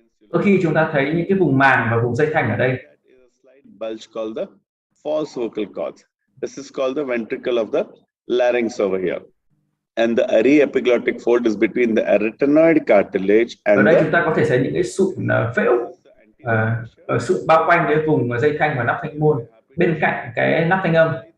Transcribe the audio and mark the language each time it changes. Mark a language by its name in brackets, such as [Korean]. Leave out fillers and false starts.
[Vietnamese] Đôi khi chúng ta thấy những cái vùng màng và vùng dây thanh ở đây. [English] Bulge called the false vocal cords. This is called the ventricle of the larynx over here. And the array epiglottic fold is between the arytenoid cartilage and [Vietnamese] ở đây chúng ta có thể thấy những cái sụn phễu ở sụn bao quanh cái vùng dây thanh và nắp thanh môn bên cạnh cái nắp thanh âm.